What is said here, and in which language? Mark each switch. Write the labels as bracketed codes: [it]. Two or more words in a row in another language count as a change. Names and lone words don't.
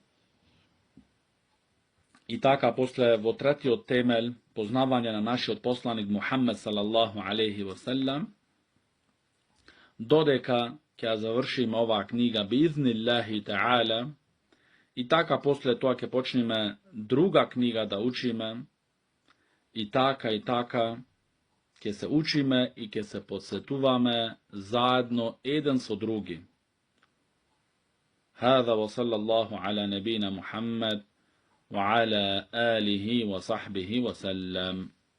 [mk] И така после во третиот темел, познавање на нашиот посланик Мухаммед [ar] صلى الله عليه وسلم, [mk] додека ќе завршиме оваа книга [ar] بإذن الله تعالى, [mk] и така после тоа ќе почнеме друга книга да учиме, и така ќе се учиме и ќе се подсетуваме заедно еден со други. [ar] هذا وصلى الله على نبينا محمد وعلى آله وصحبه وسلم.